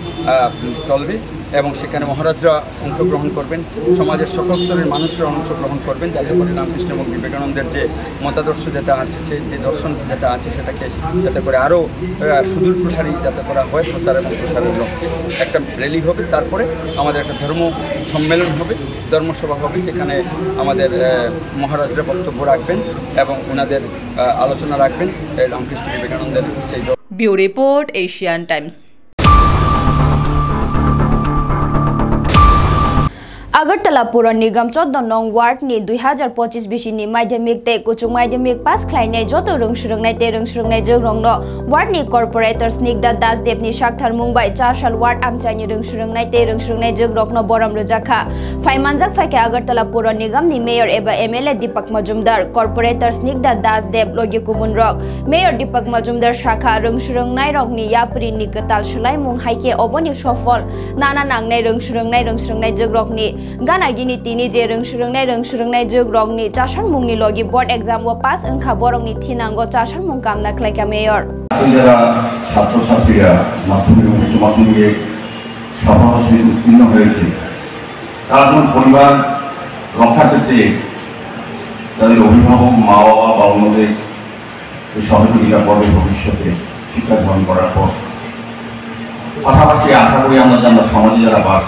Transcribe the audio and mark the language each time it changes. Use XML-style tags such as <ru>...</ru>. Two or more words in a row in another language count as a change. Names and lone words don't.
<bn>চলবে এবং সেখানে মহারাজরা অংশগ্রহণ করবেন সমাজের সকল স্তরের মানুষরা অংশগ্রহণ করবেন যাতে করে রামকৃষ্ণ এবং বিবেকানন্দের যে মতাদর্শ যেটা আছে সে যে দর্শন যেটা আছে সেটাকে যাতে করে আরও সুদূর প্রসারী যাতে করা হয় প্রচার এবং প্রসারের লক্ষ্যে একটা র্যালি হবে তারপরে আমাদের একটা ধর্ম সম্মেলন হবে ধর্মসভা হবে যেখানে আমাদের মহারাজরা বক্তব্য রাখবেন এবং ওনাদের আলোচনা রাখবেন রামকৃষ্ণ বিবেকানন্দের সেই ব্যুরো রিপোর্ট এশিয়ান টাইমস।</bn> <trp>Agartala Pura Nigam 14 nong ward ni 2025 bisini madhyamik te kuchung madhyamik pass khlainai joto rungshrungnai te rungshrungnai jogrongno ward ni corporator Snigdha Dasdev ni Shakthar Mumbai Charshal ward amchani rungshrungnai te rungshrungnai jogrokno boram rojaka Faimanjak faike Agartala Pura Nigam ni mayor eba MLA Deepak Majumdar corporator Snigdha Dasdev logi kumun rok mayor Deepak Majumdar shakha rungshrungnai rok ni yapri ni katal shlai mung haike oboni sofol nana nangnai rungshrungnai jogrokni Gana gini tini je rungshrungnai jogrogni chashar mungni logi</trp> <en>board exam</en> <trp>wa pass angkha borongni thinango chashar mung kamna khlaika mayor</trp> <bn>যারা ছাত্রছাত্রীরা মাধ্যমিক ও উচ্চ মাধ্যমিকে সফলভাবে উত্তীর্ণ হয়েছে তারা যখন পরিবার রক্ষা করতে তাদের অভিভাবক মা বাবা বা অন্যদের সহযোগিতা করবে ভবিষ্যতে শিক্ষা গ্রহণ করার পর পাশাপাশি আশা করি আমরা সমাজে যারা বাস</bn>